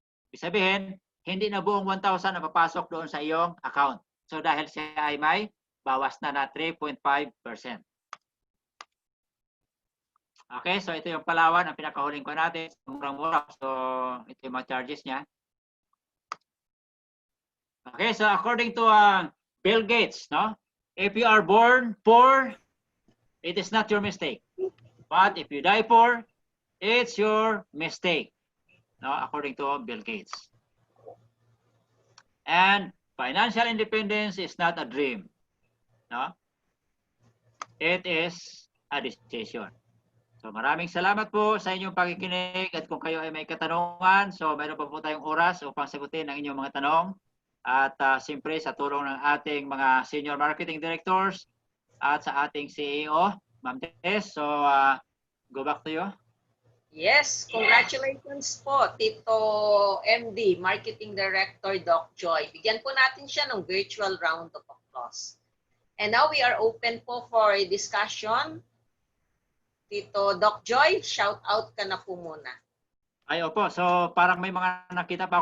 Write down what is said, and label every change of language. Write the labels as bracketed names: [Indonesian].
[Filipino] Ibig sabihin, hindi na buong 1,000 na papasok doon sa iyong account. So dahil siya ay may bawas na 3.5%. Okay, so ito yung Palawan, ang pinakahuling ko natin. Murang-mura. So ito yung mga charges niya. [English] Okay, so according to Bill Gates, no? If you are born poor, it is not your mistake. But if you die poor, it's your mistake. No, according to Bill Gates. And financial independence is not a dream. No? It is a decision. [Filipino] So maraming salamat po sa inyong pakikinig at kung kayo ay may katanungan, so mayroon pa po tayong oras upang sagutin ang inyong mga tanong. At siyempre sa tulong ng ating mga senior marketing directors at sa ating CEO, Ma'am Tess. [English] So go back to you. Yes, congratulations po, Tito MD, Marketing Director Doc Joy. [Filipino] Bigyan po natin siya ng [English] virtual round of applause. And now we are open po for a discussion. [Filipino] Tito Doc Joy, shout out ka na po muna. Ay opo, so parang may mga nakita pa ako